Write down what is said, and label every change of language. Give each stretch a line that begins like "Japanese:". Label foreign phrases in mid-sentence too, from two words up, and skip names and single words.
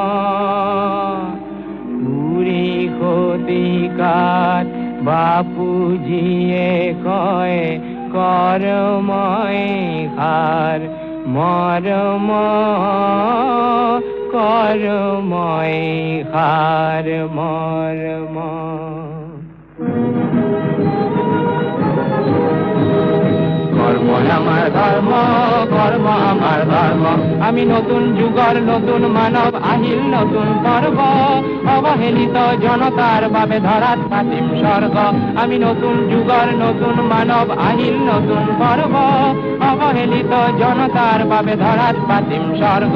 Assamese: কুৰি শতিকাত বাপুজিয়ে কয় কৰ্মই সাৰ মৰম, কৰ্মই সাৰ মৰম।
Bangla: কর্মই আমার ধর্ম, কর্ম আমার ধর্ম।
Assamese: আমি নতুন যুগৰ নতুন মানৱ আহিল নতুন পৰ্ব, অৱহেলিত জনতাৰ বাবে ধৰাত পাতিম স্বৰ্গ। আমি নতুন যুগৰ নতুন মানৱ আহিল নতুন পৰ্ব, অৱহেলিত জনতাৰ বাবে ধৰাত পাতিম স্বৰ্গ।